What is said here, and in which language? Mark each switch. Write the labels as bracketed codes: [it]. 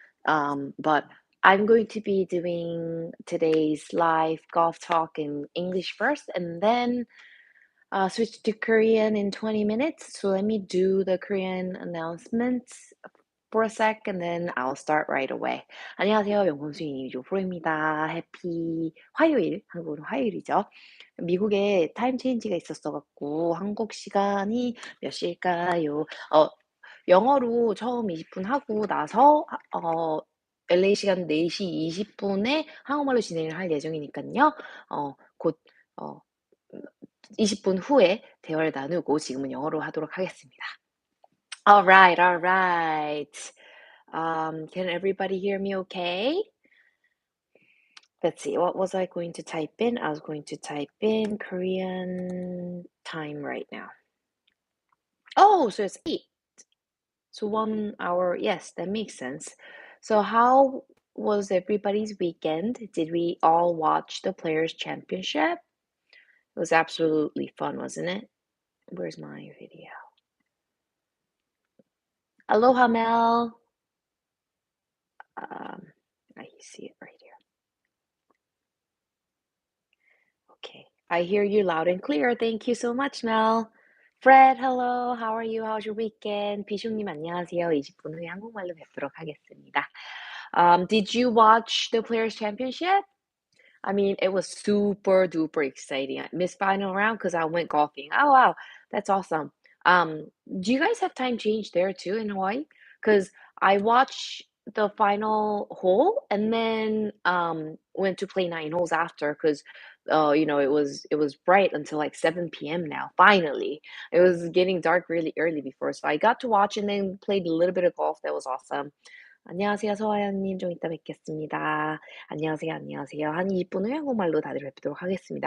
[en] But I'm going to be doing today's live golf talk in English first and then switch to Korean in 20 minutes. So let me do the Korean announcements for a sec and then I'll start right away. [ko] 안녕하세요. 명품스윙 프로입니다. 해피 화요일, 한국으로 화요일이죠. 미국에 타임 체인지가 있었어 갖고 한국 시간이 몇 시일까요? 영어로 처음 20분 하고 나서 LA 시간 4시 20분에 한국말로 진행을 할 예정이니깐요. 곧 어 20분 후에 대화를 나누고 지금은 영어로 하도록 하겠습니다. [en] Alright, alright. Can everybody hear me okay? Let's see, what was I going to type in? I was going to type in Korean time right now. Oh, so it's 8. So 1 hour. Yes, that makes sense. So how was everybody's weekend? Did we all watch the Players' Championship? It was absolutely fun, wasn't it? Where's my video? Aloha, Mel. I see it right here. Okay, I hear you loud and clear. Thank you so much, Mel. Fred, hello. How are you? How's your weekend? [ko] 비숑님 안녕하세요. 20분 후에 한국말로 뵙도록 하겠습니다. [en] Did you watch the Players Championship? I mean, it was super duper exciting. I missed final round because I went golfing. Oh wow, that's awesome. Do you guys have time change there too in Hawaii? Because I watched the final hole and then went to play 9 holes after because it was bright until like 7 p.m. now. Finally, it was getting dark really early before, so I got to watch and then played a little bit of golf. That was awesome. [ko] 안녕하세요, 소아연님. 좀 이따 뵙겠습니다. 안녕하세요, 안녕하세요. 한 20분 후에 한국말로 다들 뵙도록 하겠습니다.